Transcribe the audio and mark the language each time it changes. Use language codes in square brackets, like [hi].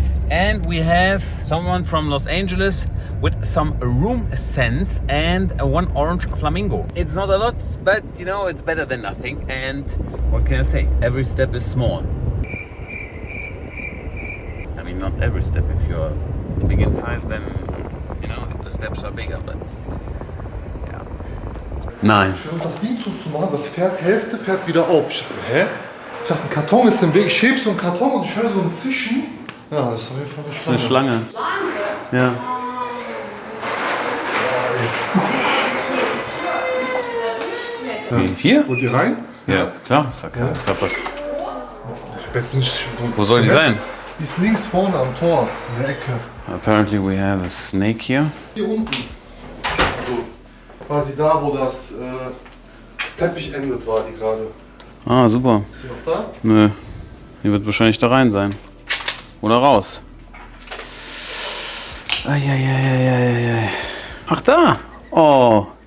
[en] And we have someone from Los Angeles with some room scents and one orange flamingo. It's not a lot, but you know, it's better than nothing. And what can I say? Every step is small. I mean, not every step. If you're big in size, then you know the steps are bigger. But yeah. [de] Nein. Um das Ding zuzumachen, das fährt, Hälfte fährt wieder auf. Ich dachte, hä? Ich dachte, ein Karton ist im Weg. Ich heb so einen Karton und ich höre so ein Zischen. Ja, das ist auf jeden Fall eine Schlange. Eine Schlange. Ja. Wie, hier? Wollt ihr rein? Ja, klar. Ist okay. Ist ja was. Ich hab jetzt nicht. Wo soll die sein? Die ist links vorne am Tor, in der Ecke. [en] Apparently we have a snake here. [de] Hier unten. Also quasi da, wo das Teppich endet, war die gerade. Ah, super. Ist sie noch da? Nö. Die wird wahrscheinlich da rein sein. Oder raus. Eieieiei. Ach, da. Oh.